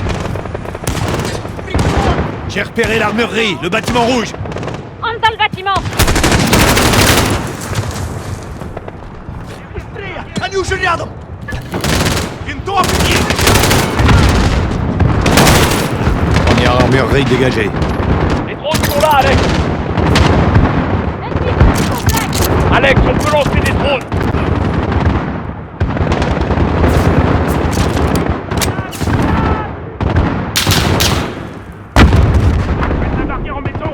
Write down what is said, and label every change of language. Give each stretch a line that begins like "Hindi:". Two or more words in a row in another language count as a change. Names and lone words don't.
French: J'ai repéré l'armurerie, le bâtiment rouge. Entre dans le bâtiment!
Russian: Они уже рядом! Винтовки!
French: Première armurerie dégagée. Les drones sont là, Alex! Alex, on peut lancer des drones! Faites la barrière en béton!